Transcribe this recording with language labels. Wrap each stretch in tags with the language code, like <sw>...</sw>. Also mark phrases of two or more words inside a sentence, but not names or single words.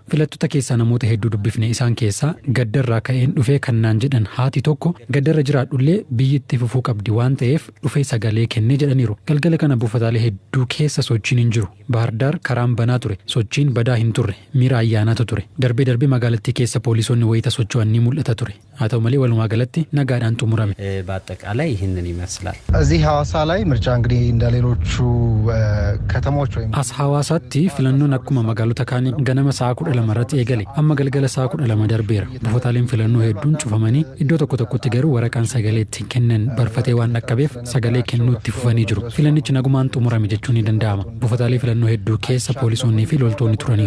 <om>Filattoota keessaa namoota hedduu dubbifne isaan keessaa gaddarraa ka'een dhufee kannaan jedhan haati tokko gaddarra jiraadhullee biyyatti fufuu qabdi waan ta'eef dhufee sagalee kennee jedhaniiru. Galgala kana buufataalee hedduu keessa sochiin hin jiru. Bahirdaar karaan banaa ture. Sochiin badaa hin turre. Miira ayyaanaatu ture. Darbee magaalattii keessa poolisoonni wayita socho'an ni mul'ata ture. haa ta'u malee walumaa galatti nagaadhaan xumurame።</om> <am>በአጠቃላይ ይህንን ይመስላል። እዚህ ሐዋሳ ላይ ምርጫ እንግዲህ እንደሌሎቹ ከተሞች ወይም</am> <om>as hawaasaatti filannoon akkuma magaalota kaanii ganama sa'a 12 irratti eegale amma galgala sa'a 12 darbeera. Buufataaleen filannoo hedduun cufamanii iddoo tokko tokkotti garuu waraqaan sagalee itti kennan barfatee waan dhaqqabeef sagalee kennuu itti fufanii jiru. Filannichi nagumaan xumurame jechuun ni danda'ama. Buufataalee filannoo hedduu keessa poolisoonnii fi loltoonni turaniiru.</om>